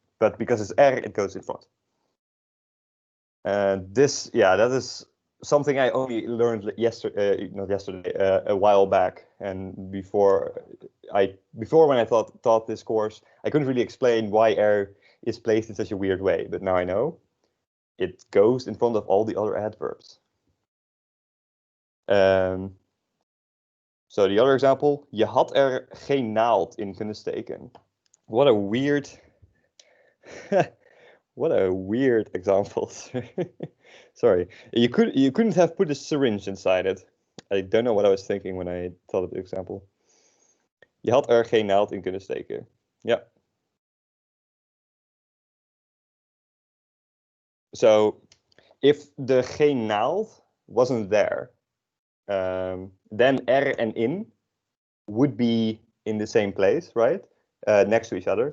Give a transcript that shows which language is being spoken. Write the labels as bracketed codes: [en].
[en] But because it's er, it goes in front. That is something I only learned yesterday, not yesterday, a while back. And before when I taught this course, I couldn't really explain why er is placed in such a weird way. But now I know. It goes in front of all the other adverbs. So the other example, [nl] je had er geen naald in kunnen steken. [en] What a weird, what a weird example. Sorry, you couldn't have put a syringe inside it. I don't know what I was thinking when I thought of the example. [nl] Je had er geen naald in kunnen steken. [en] Yeah. So if the geen naald wasn't there, then er and in would be in the same place, right? Next to each other.